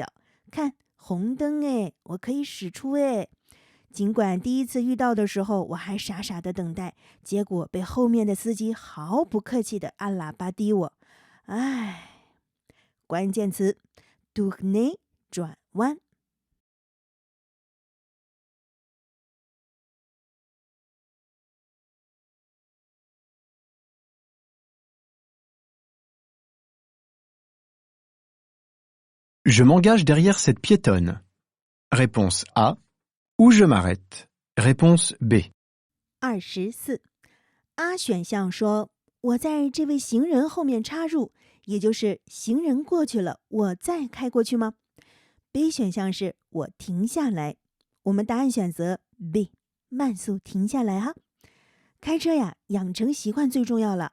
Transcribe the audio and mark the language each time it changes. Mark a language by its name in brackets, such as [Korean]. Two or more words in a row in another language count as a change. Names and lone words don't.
[Chinese] 看红灯诶，我可以驶出诶。尽管第一次遇到的时候我还傻傻的等待，结果被后面的司机毫不客气的按喇叭滴我。唉，关键词 tourner 转弯。 [French] Je m'engage derrière cette piétonne. Réponse A. Ou je m'arrête. Réponse B. 24. [Chinese] A 选项说，我在这位行人后面插入，也就是行人过去了，我再开过去吗？ B 选项是我停下来。我们答案选择 B， 慢速停下来哈。开车呀，养成习惯最重要了。